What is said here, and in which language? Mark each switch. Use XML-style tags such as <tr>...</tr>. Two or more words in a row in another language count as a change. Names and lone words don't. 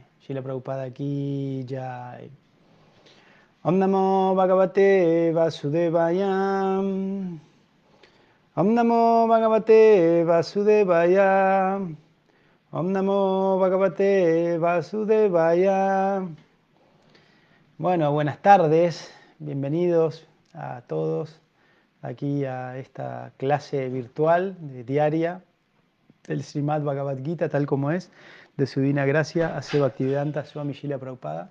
<hi>श्रीला प्रभुपाद की जय.</hi> <sa>ॐ नमो भगवते वासुदेवाय. ॐ नमो भगवते वासुदेवाय. ॐ नमो भगवते वासुदेवाय.</sa> <es>Bueno, buenas tardes. Bienvenidos a todos aquí a esta clase virtual diaria del Srimad Bhagavad Gita, tal como es, de su divina gracia, Aseva Bhaktivedanta Swami Srila Prabhupada.</es>